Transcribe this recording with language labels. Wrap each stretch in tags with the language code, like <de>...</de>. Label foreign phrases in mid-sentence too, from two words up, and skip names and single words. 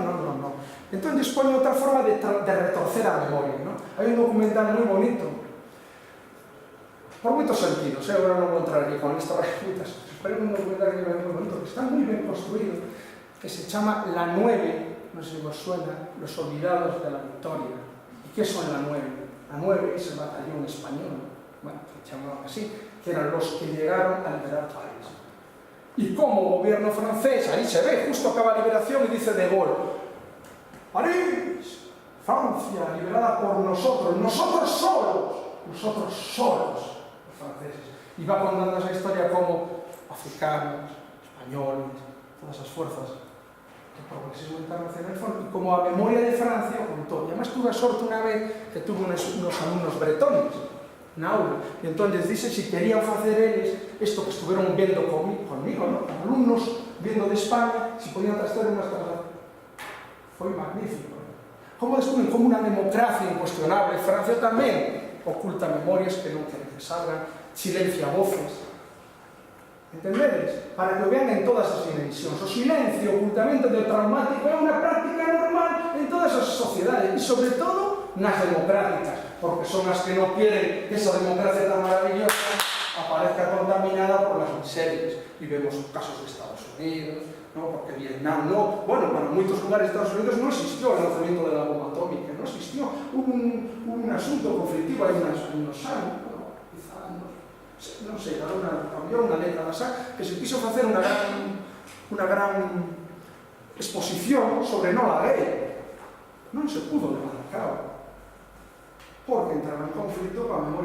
<gl>Entón, dispone outra forma de retorcer a memoria, non? Hai un documental moi bonito, por moitos sentidos, agora non vou entrar aquí con isto, pero é un documental que é moi bonito, que está moi ben construído, que se chama La 9, non sei se vos suena, Los olvidados de la victoria. E que son La 9? La 9 é ese batallón español, bueno, que chamaban así, que eran</gl> <es>los que llegaron a liberar París.</es> <gl>E como o gobierno francés, aí se ve, justo acaba a liberación e dice de Gaulle, París, Francia,</gl> <es>liberada por nosotros solos,</es> <gl>os franceses. E va contando esa historia como africanos, españoles, todas as fuerzas do progresismo internacional foron, e como a memoria de Francia o contó. E además tuve a sorte unha vez que</gl> <es>tuve unos alumnos bretones</es> <gl>na aula, e entón les dixe se querían facer eles isto que estuveron vendo conmigo, ¿no?</gl> <es>Alumnos viendo de España,</es> <gl>se podían traer unhas cosas. Foi magnífico. Como descubren como unha democracia incuestionable. Francia tamén oculta memorias que non queren que salgan, silencia voces. Entendedes? Para que o vean en todas as dimensións. O silencio, o ocultamento do traumático é unha práctica normal en todas as sociedades e, sobre todo, nas democráticas, porque son as que non</gl> <es>quieren que esa democracia tan maravillosa aparezca contaminada por las miserias.</es> <gl>E vemos casos de Estados Unidos, ¿no? Porque Vietnam no, bueno, para moitos lugares de Estados Unidos non</gl> <es>existió el lanzamiento de la bomba atómica,</es> <gl>non existió un asunto conflictivo hai unos anos, bueno, quizá, non sei, había unha década xa, que se quiso facer unha gran exposición sobre Enola Gay. Non se pudo levar a cabo, porque entraba en conflicto coa memoria.</gl>